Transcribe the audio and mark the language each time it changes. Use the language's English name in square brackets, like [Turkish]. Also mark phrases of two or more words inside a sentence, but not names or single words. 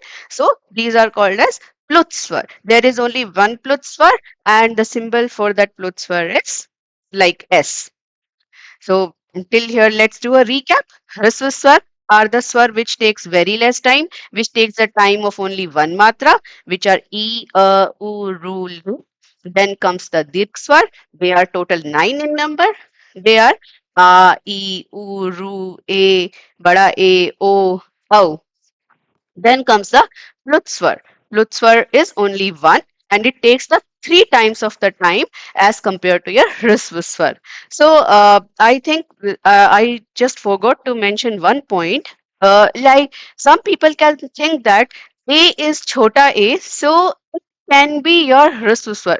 [English] So these are called as Plutswar. There is only one Plutswar, and the symbol for that Plutswar is like S. So until here, let's do a recap. [Hindi] ह्रस्व स्वर [English] are the swar which takes very less time, which takes the time of only one matra, which are e, u, ru, lu. Then comes the [Hindi] दीर्घ स्वर. [English] They are total nine in number. They are e, u, ru, a, [Hindi] बड़ा आ, [English] o, au. Then comes the Lutswar. Lutswar is only one and it takes the three times of the time as compared to your Hrisvaswar. So I think I just forgot to mention one point. Like some people can think that A is [Hindi] छोटा अ, [English] so it can be your Hrisvaswar.